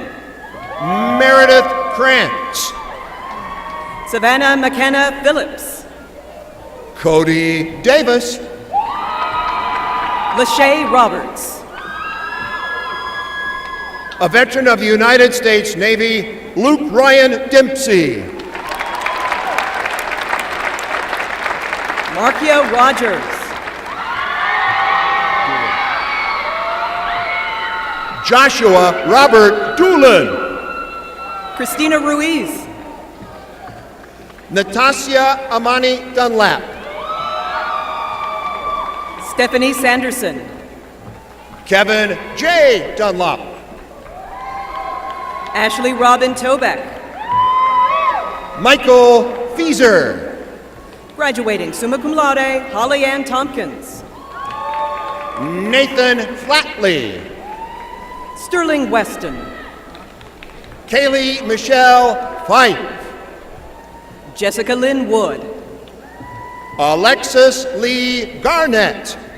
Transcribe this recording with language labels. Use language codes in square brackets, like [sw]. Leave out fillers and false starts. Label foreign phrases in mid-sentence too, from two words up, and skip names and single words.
[en] Meredith Krantz. Savannah McKenna Phillips. Cody Davis. Lachey Roberts. A veteran of the United States Navy, Luke Ryan Dempsey. Markia Rogers. Joshua Robert Doolin. Christina Ruiz. Natasha Amani Dunlap. Stephanie Sanderson. Kevin J. Dunlop. Ashley Robin Tobeck. Michael Fieser. Graduating [la] summa cum laude, [en] Holly Ann Tompkins. Nathan Flatley. Sterling Weston. Kaylee Michelle Fife. Jessica Lynn Wood. Alexis Lee Garnett.